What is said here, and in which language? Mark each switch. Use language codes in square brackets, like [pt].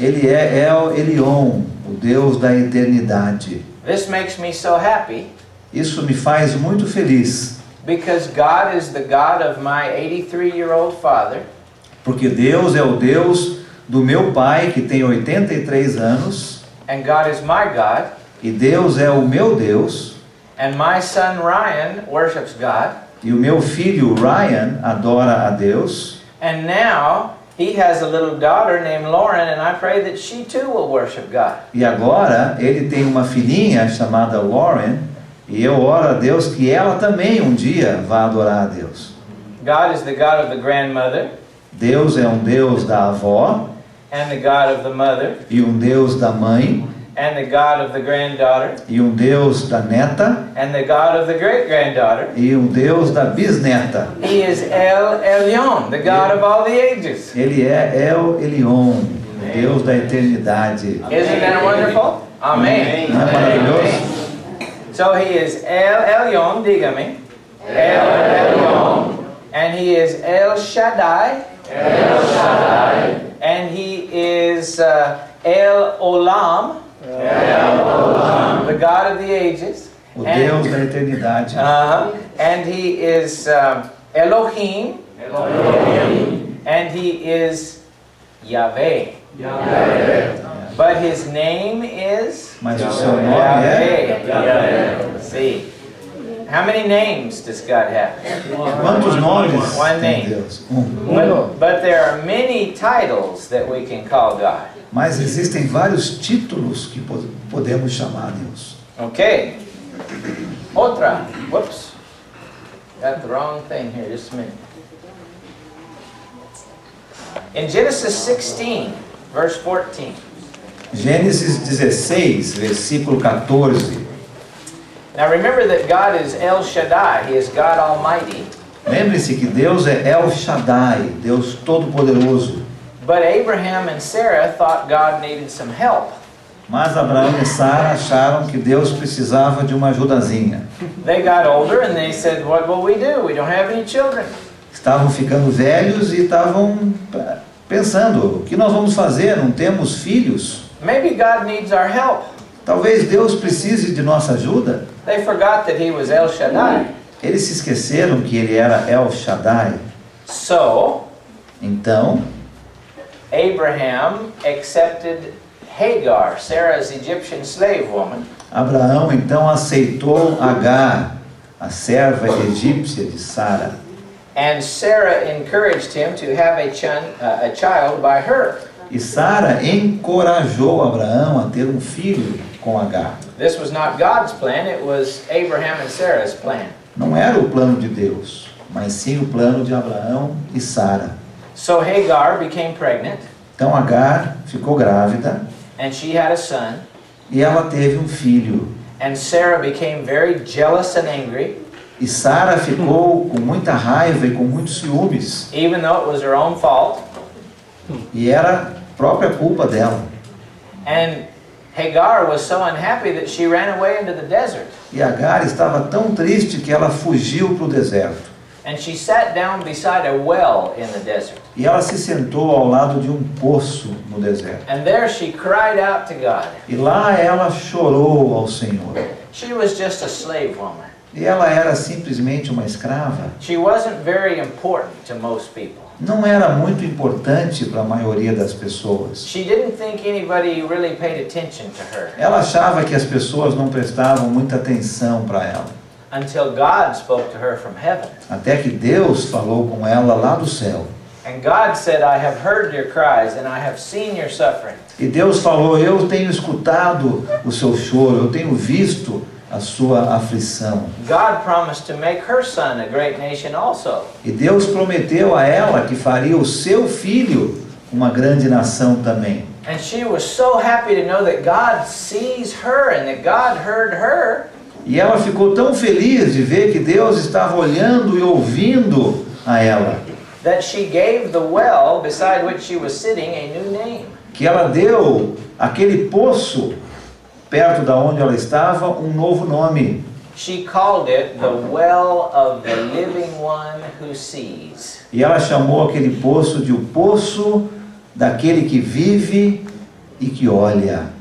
[pt] Ele é El Elyon, o Deus da eternidade. [en] This makes me so happy [pt] Isso me faz muito feliz, [en] because God is the God of my 83-year-old father. [pt] porque Deus é o Deus do meu pai que tem 83 anos, [en] And God is my God. [pt] e Deus é o meu Deus, [en] And my son Ryan worships God. [pt] e o meu filho Ryan adora a Deus, [en] And now he has a little daughter named Lauren, and I pray that she too will worship God. [pt] E agora ele tem uma filhinha chamada Lauren, e eu oro a Deus que ela também um dia vá adorar a Deus. [en] God is the God of the grandmother, [pt] Deus é um Deus da avó, [en] and the God of the mother, [pt] e um Deus da mãe, [en] and the God of the granddaughter, [pt] e um Deus da neta, [en] and the God of the great-granddaughter. [pt] e um Deus da bisneta. [en] He is El Elyon, the God of all the ages. [pt] Ele é El Elyon, o Deus da eternidade. [en] Isn't that wonderful? Amen. [pt] Não é maravilhoso? [en] So he is El Elyon, [es] dígame. [en] El Elyon. And he is El Shaddai. El Shaddai. And he is El Olam. El Olam. The God of the ages. [pt] O Deus da eternidade. [en] And he is Elohim. Elohim. And he is Yahweh. Yahweh. But his name is [pt] Mas o seu nome é? [en] Yahweh. See. How many names does God have? [pt] Quantos nomes [en] One [pt] tem [en] name. [pt] Deus? [en] But there are many titles that we can call God. [pt] Mas existem vários títulos que podemos chamar Deus. [en] Okay. [es] Otra. [en] Whoops. Got the wrong thing here. Just a minute. In Genesis 16, verse 14. [pt] Gênesis 16, versículo 14. [en] Now remember that God is El Shaddai. He is God Almighty. [pt] Lembre-se que Deus é El Shaddai, Deus Todo-Poderoso. [en] But Abraham and Sarah thought God needed some help. [pt] Mas Abraão e Sara acharam que Deus precisava de uma ajudazinha. [en] They got older and they said, what will we do? We don't have any children. [pt] Estavam ficando velhos e estavam pensando, o que nós vamos fazer? Não temos filhos? [en] Maybe God needs our help. [pt] Talvez Deus precise de nossa ajuda? [en] They forgot that he was El Shaddai. [pt] Eles se esqueceram que ele era El Shaddai. [en] So, [pt] Então, [en] Abraham accepted Hagar, Sarah's Egyptian slave woman, [pt] Abraão então aceitou Agar, a serva egípcia de Sara. [en] and Sarah encouraged him to have a child by her. [pt] E Sara encorajou Abraão a ter um filho com Agar. [en] This was not God's plan, it was Abraham and Sarah's plan. [pt] Não era o plano de Deus, mas sim o plano de Abraão e Sara. [en] So Hagar became pregnant, [pt] Então Agar ficou grávida [en] and she had a son, [pt] e ela teve um filho. [en] and Sarah became very jealous and angry, [pt] E Sara ficou com muita raiva e com muitos ciúmes. [en] even though it was her own fault. [pt] E era própria culpa dela. [en] And Hagar was so unhappy that she ran away into the desert. [pt] E Agar estava tão triste que ela fugiu para o deserto. [en] And she sat down beside a well in the desert. [pt] E ela se sentou ao lado de um poço no deserto. [en] And there she cried out to God. [pt] E lá ela chorou ao Senhor. [en] She was just a slave woman. [pt] E ela era simplesmente uma escrava. [en] She wasn't very important to most people. [pt] Não era muito importante para a maioria das pessoas. [en] She didn't think anybody really paid attention to her [pt] Ela achava que as pessoas não prestavam muita atenção para ela. [en] until God spoke to her from heaven. [pt] Até que Deus falou com ela lá do céu. [en] And God said, I have heard your cries and I have seen your suffering. [pt] E Deus falou, eu tenho escutado o seu choro, eu tenho visto a sua aflição. [en] God promised to make her son a great nation also. [pt] E Deus prometeu a ela que faria o seu filho uma grande nação também. [en] And she was so happy to know that God sees her and that God heard her. [pt] E ela ficou tão feliz de ver que Deus estava olhando e ouvindo a ela, [en] That she gave the well beside which she was sitting a new name. [pt] que ela deu aquele poço perto da onde ela estava um novo nome. [en] She called it the well of the living one who sees. [pt] E ela chamou aquele poço de o poço daquele que vive e que olha.